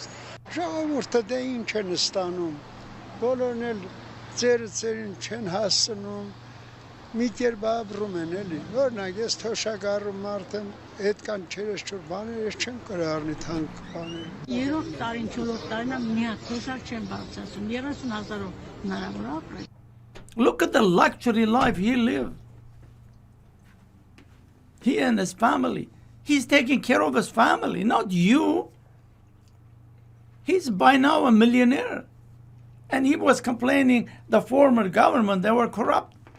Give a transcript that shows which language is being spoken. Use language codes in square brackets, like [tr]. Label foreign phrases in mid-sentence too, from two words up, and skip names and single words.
[hy] ժողովուրդը դե ինչ են ստանում, բոլորն էլ ծերին չեն հասնում, մի կերպ ապրում են էլի, օրինակ ես թոշակառու մարդ եմ, այդքան չերես-չոր բաներ ես չեմ կարող առնի թանկ բաներ։ երրորդ տարին, չորրորդ տարին մի հատ թոշակ չեն բարձրացնում, 30,000-ով հնարավոր է ապրել։ [en] Look at the luxury life he lived. He and his family. He's taking care of his family, not you. He's by now a millionaire. And he was complaining the former government, they were corrupt.